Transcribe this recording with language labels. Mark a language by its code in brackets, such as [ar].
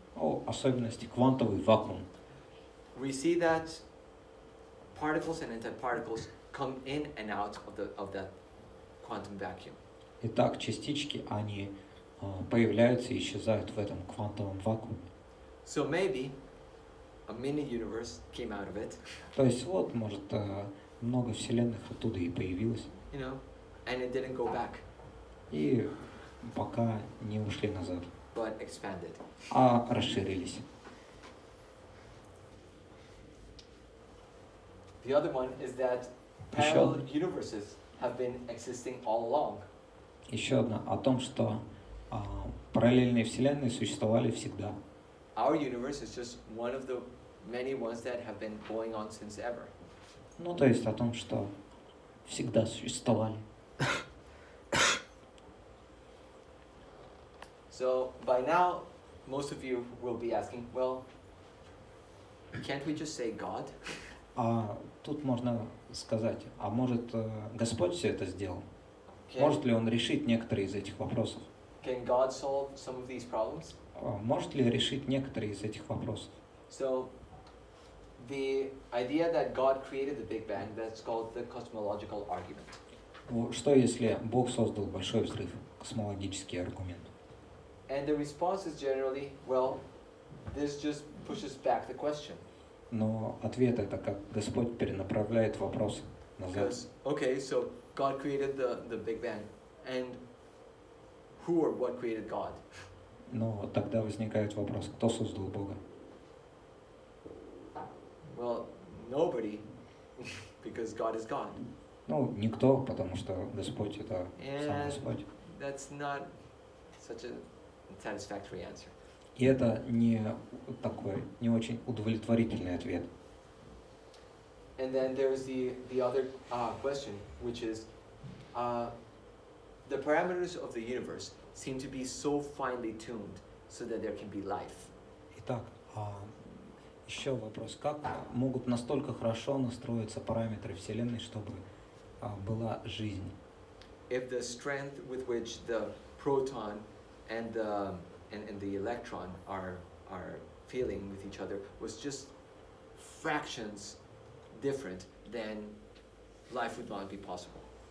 [ru] О особенности квантовый вакуум. [en] We see that particles and antiparticles come in and out of that quantum vacuum. [ru] Итак, частички, они появляются и исчезают в этом квантовом вакууме. [en] So maybe a mini universe came out of it. [ru] То есть вот, может, много вселенных оттуда и появилось. [en] You know, and it didn't go back, [ru] И пока не ушли назад, [en] but expanded. [ru] а расширились. [en] The other one is that parallel universes have been existing all along. [ru] Еще одна о том, что параллельные вселенные существовали всегда. [en] Our universe is just one of the many ones that have been going on since ever. [ru] Ну, то есть о том, что всегда существовали. [en] So by now, most of you will be asking, well, can't we just say God? [ru] А тут можно сказать, а может Господь все это сделал? [en] Can, [ru] Может ли Он решить некоторые из этих вопросов? [en] can God solve some of these problems? [ru] Может ли решить некоторые из этих вопросов? [en] So the idea that God created the Big Bang, that's called the cosmological argument. [ru] Что если Бог создал большой взрыв? Космологический аргумент. [en] And the response is generally, well, this just pushes back the question. [ru] Но ответ это как Господь перенаправляет вопрос назад. [en] Because, okay, so God created the Big Bang, and who or what created God? [ru] Но тогда возникает вопрос, кто создал Бога? [en] Well, nobody, because God is God. [ru] Ну, никто, потому что Господь это сам [en] And [ru] Господь. [en] that's not such a satisfactory answer. [ru] И это не такой, не очень удовлетворительный ответ. [en] And then there's the other question, which is, the parameters of the universe seem to be so finely tuned so that there can be life. [ru] Итак, еще вопрос. Как могут настолько хорошо настроиться параметры Вселенной, чтобы была жизнь? [en] If the strength with which the proton and the electron are feeling with each other was just fractions different, then life would not be possible.